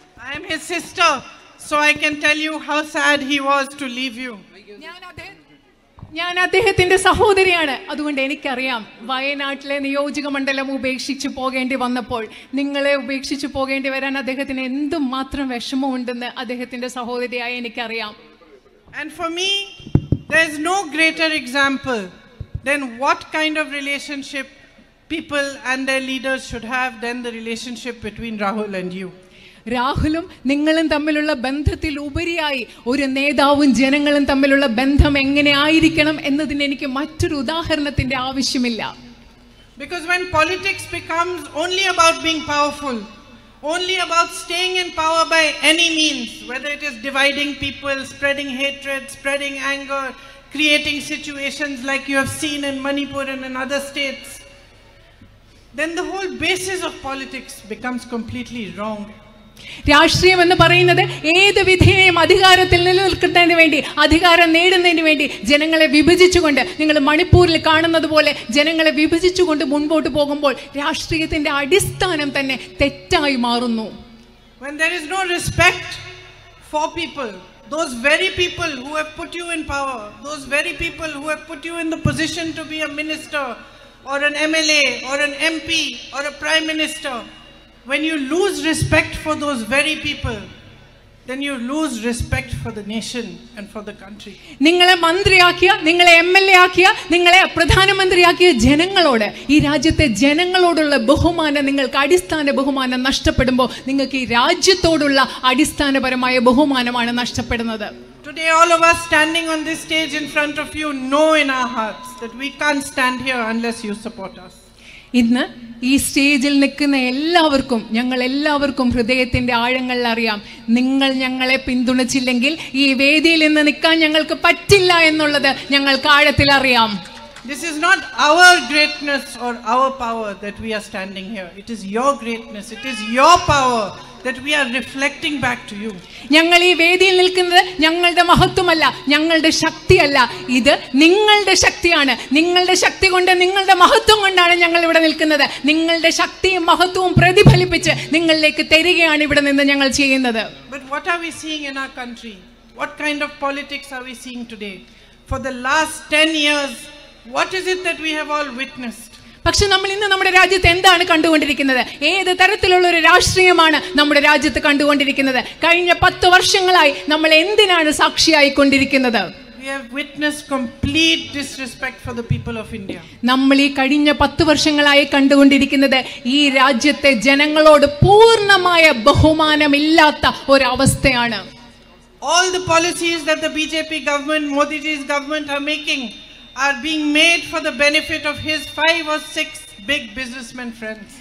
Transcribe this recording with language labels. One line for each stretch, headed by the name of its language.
English: I am his sister, so I can tell you how sad he was to leave you.
Malayalam: ഞാൻ അദ്ദേഹത്തിന്റെ സഹോദരിയാണ്. അതുകൊണ്ട് എനിക്കറിയാം വയനാട്ടിലെ നിയോജക മണ്ഡലം ഉപേക്ഷിച്ച് പോകേണ്ടി വന്നപ്പോൾ, നിങ്ങളെ ഉപേക്ഷിച്ച് പോകേണ്ടി വരാൻ അദ്ദേഹത്തിന് എന്തുമാത്രം വിഷമമുണ്ടെന്ന് അദ്ദേഹത്തിന്റെ സഹോദരിയായി എനിക്കറിയാം.
English: And for me, there is no greater example than what kind of relationship people and their leaders should have than the relationship between Rahul and you.
Malayalam: രാഹുലും നിങ്ങളും തമ്മിലുള്ള ബന്ധത്തിൽ ഉപരിയായി ഒരു നേതാവും ജനങ്ങളും തമ്മിലുള്ള ബന്ധം എങ്ങനെ ആയിരിക്കണം എന്നതിന് എനിക്ക് മറ്റൊരു ഉദാഹരണത്തിന്റെ ആവശ്യമില്ല.
English: Because when politics becomes only about being powerful, only about staying in power by any means, whether it is dividing people, spreading hatred, spreading anger, creating situations like you have seen in Manipur and in other states, then the whole basis of politics becomes completely wrong.
Malayalam: രാഷ്ട്രീയം എന്ന് പറയുന്നത് ഏത് വിധേയം അധികാരത്തിൽ നിലനിൽക്കുന്നതിന് വേണ്ടി, അധികാരം നേടുന്നതിന് വേണ്ടി ജനങ്ങളെ വിഭജിച്ചുകൊണ്ട്, നിങ്ങൾ മണിപ്പൂരിൽ കാണുന്നത് പോലെ ജനങ്ങളെ വിഭജിച്ചുകൊണ്ട് മുൻപോട്ട് പോകുമ്പോൾ രാഷ്ട്രീയത്തിന്റെ അടിസ്ഥാനം തന്നെ തെറ്റായി മാറുന്നു.
English: When there is no respect for people, those very people who have put you in power, those very people who have put you in the position to be a minister or an MLA or an MP or a prime minister, when you lose respect for those very people, then you lose respect for the nation and for the country.
Malayalam: നിങ്ങളെ മന്ത്രിയാക്കിയ, നിങ്ങളെ MLA ആക്കിയ, നിങ്ങളെ പ്രധാനമന്ത്രിയാക്കിയ ജനങ്ങളോട്, ഈ രാജ്യത്തെ ജനങ്ങളോടുള്ള ബഹുമാനം, നിങ്ങൾക്ക് അടിസ്ഥാന ബഹുമാനം നഷ്ടപ്പെടുമ്പോൾ നിങ്ങൾക്ക് ഈ രാജ്യത്തോടുള്ള അടിസ്ഥാനപരമായ ബഹുമാനമാണ് നഷ്ടപ്പെടുന്നത്.
English: Today all of us standing on this stage in front of you know in our hearts that we can't stand here unless you support us.
Malayalam: ഇന്ന് ഈ സ്റ്റേജിൽ നിൽക്കുന്ന എല്ലാവർക്കും, ഞങ്ങൾ എല്ലാവർക്കും ഹൃദയത്തിന്റെ ആഴങ്ങളിൽ അറിയാം, നിങ്ങൾ ഞങ്ങളെ പിന്തുണച്ചില്ലെങ്കിൽ ഈ വേദിയിൽ നിന്ന് നിൽക്കാൻ ഞങ്ങൾക്ക് പറ്റില്ല എന്നുള്ളത് ഞങ്ങൾക്ക് ആഴത്തിൽ അറിയാം.
English: This is not our greatness or our power that we are standing here. It is your greatness, it is your power that we are reflecting back to you.
Malayalam: ഞങ്ങൾ ഈ വേദിയിൽ നിൽക്കുന്നത് ഞങ്ങളുടെ മഹത്വമല്ല, ഞങ്ങളുടെ ശക്തിയല്ല, ഇത് നിങ്ങളുടെ ശക്തിയാണ്. നിങ്ങളുടെ ശക്തി കൊണ്ട്, നിങ്ങളുടെ മഹത്വം കൊണ്ടാണ് ഞങ്ങൾ ഇവിടെ നിൽക്കുന്നത്. നിങ്ങളുടെ ശക്തിയും മഹത്വവും പ്രതിഫലിപ്പിച്ച് നിങ്ങളിലേക്ക് തരികയാണ് ഇവിടെ നിന്ന് ഞങ്ങൾ ചെയ്യുന്നത്.
English: But what are we seeing in our country? What kind of politics are we seeing today? For the last 10 years, what is it that we have all witnessed?
Malayalam: പക്ഷെ നമ്മൾ ഇന്ന് നമ്മുടെ രാജ്യത്ത് എന്താണ് കണ്ടുകൊണ്ടിരിക്കുന്നത്? ഏത് തരത്തിലുള്ള ഒരു രാഷ്ട്രീയമാണ് നമ്മുടെ രാജ്യത്ത് കണ്ടുകൊണ്ടിരിക്കുന്നത്? കഴിഞ്ഞ 10 വർഷങ്ങളായി നമ്മൾ എന്തിനാണ് സാക്ഷിയായിക്കൊണ്ടിരിക്കുന്നത്?
English: We have witnessed complete disrespect for the people of India.
Malayalam: നമ്മൾ ഈ കഴിഞ്ഞ 10 വർഷങ്ങളായി കണ്ടുകൊണ്ടിരിക്കുന്നത് ഈ രാജ്യത്തെ ജനങ്ങളോട് പൂർണ്ണമായ ബഹുമാനമില്ലാത്ത ഒരു അവസ്ഥയാണ്.
English: All the policies that the BJP government, Modi's government are making are being made for the benefit of his 5 or 6 big businessmen friends.